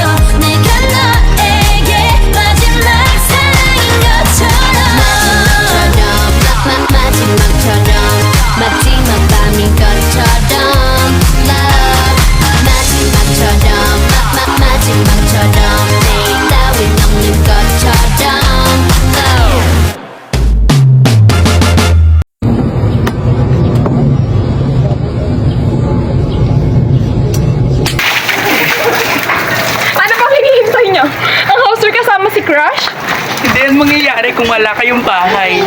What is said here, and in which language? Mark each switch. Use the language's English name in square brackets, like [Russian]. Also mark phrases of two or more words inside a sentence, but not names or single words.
[Korean] 내가 너에게 마지막 사랑인 것처럼. 마지막처럼 마지막 밤인 것처럼. Love 마지막처럼 마지막처럼 내일 따윈 없는 것처럼. [Filipino] Ano pang hinihintay niyo? Ang [English] house tour [Filipino] kasama si Crush? Hindi yan mangyayari kung wala kayong bahay.